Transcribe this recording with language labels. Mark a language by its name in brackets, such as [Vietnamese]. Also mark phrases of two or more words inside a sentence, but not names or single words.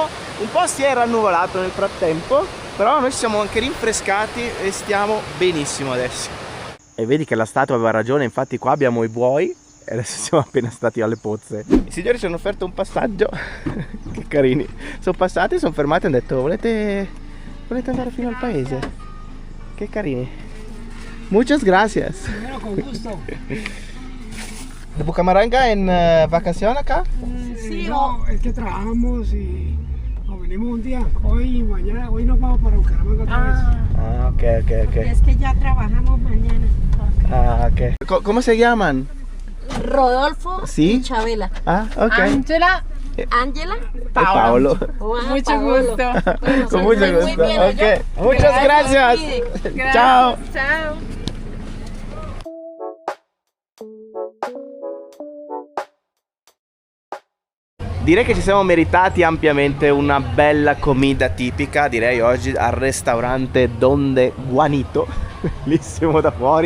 [Italian] Un po' si è rannuvolato nel frattempo, però noi siamo anche rinfrescati e stiamo benissimo adesso. E vedi che la statua aveva ragione, infatti qua abbiamo i buoi e adesso siamo appena stati alle pozze. I signori ci hanno offerto un passaggio. Che carini, sono passati, sono fermati e hanno detto volete andare fino al paese? Che carini. [Spanish] Muchas gracias. Bueno, con gusto. ¿De Bucaramanga en vacación acá? Sí, no, es que trabajamos y nos venimos un día, hoy y mañana, hoy nos vamos para Bucaramanga otra vez. Ah, ok. Es que ya trabajamos mañana. Ah, ok. ¿Cómo se llaman? Rodolfo ¿Sí? y Chabela. Ah, ok. Angela, Ángela. Paolo. mucho Paolo. gusto. Bueno, Con mucho muy gusto. bien allá. Ok. Muchas gracias. Gracias. [Italian] Ciao. Ciao. Direi che ci siamo meritati ampiamente una bella [Spanish] comida tipica, [Italian] direi oggi al ristorante Donde Guanito, bellissimo da fuori.